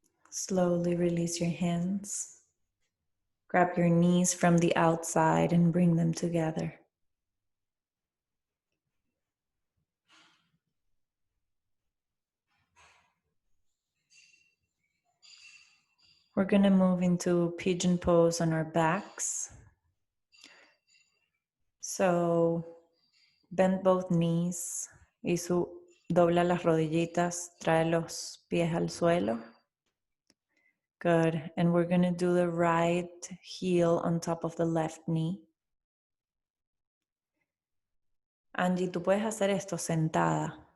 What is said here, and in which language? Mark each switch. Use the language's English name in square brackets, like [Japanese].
[English] Slowly release your hands. Grab your knees from the outside and bring them together. We're going to move into Pigeon Pose on our backs. So bend both knees [Spanish] y dobla las rodillitas, trae los pies al suelo. [English] Good. And we're going to do the right heel on top of the left knee. [Spanish] Angie, tú puedes hacer esto sentada.